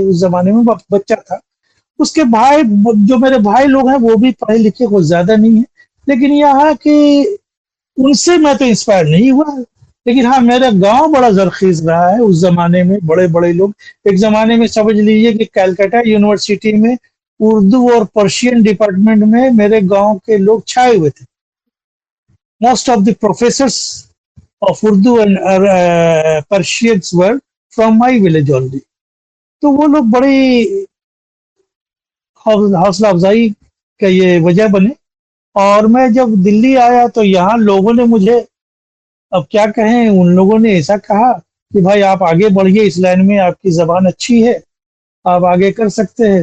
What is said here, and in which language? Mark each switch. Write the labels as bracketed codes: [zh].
[ur] اس زمانے میں بچہ تھا. اس کے بھائی، جو میرے بھائی لوگ ہیں، وہ بھی پڑھے لکھے کو زیادہ نہیں ہیں، لیکن یہ کہ ان سے میں تو انسپائر نہیں ہوا. لیکن ہاں، میرا گاؤں بڑا زرخیز رہا ہے. اس زمانے میں بڑے بڑے لوگ، ایک زمانے میں سمجھ لیجیے کہ کلکتہ یونیورسٹی میں اردو اور پرشین ڈپارٹمنٹ میں میرے گاؤں کے لوگ چھائے ہوئے تھے. [en] Most of the professors of Urdu and Persians were from my village only. [ur] تو وہ لوگ بڑی حوصلہ افزائی کا یہ وجہ بنے. اور میں جب دلی آیا تو یہاں لوگوں نے مجھے، اب کیا کہیں، ان لوگوں نے ایسا کہا کہ بھائی آپ آگے بڑھیے اس لائن میں، آپ کی زبان اچھی ہے، آپ آگے کر سکتے ہیں.